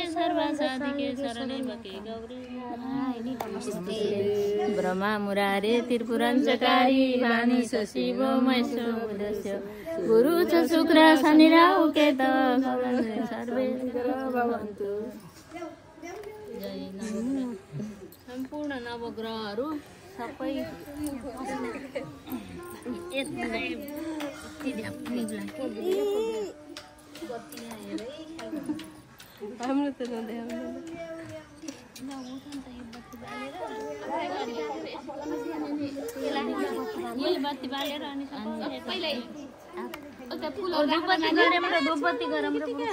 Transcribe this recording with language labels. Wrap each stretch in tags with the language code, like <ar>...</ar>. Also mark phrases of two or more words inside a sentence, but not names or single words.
<sa>सर्वसाधिके शरणे त्र्यम्बके गौरी नमस्ते ब्रह्मा मुरारे त्रिपुरञ्चकारी वाणी च शिवो महेश्वरो बुधस्य गुरु च शुक्र शनि राहु केतु सर्वे भवन्तु जय नमः</sa> <ne>सम्पूर्ण नवग्रहहरू सबै हाम्रो त बत्ती बालेर अनि धुपबत्ती गरौँ र</ne>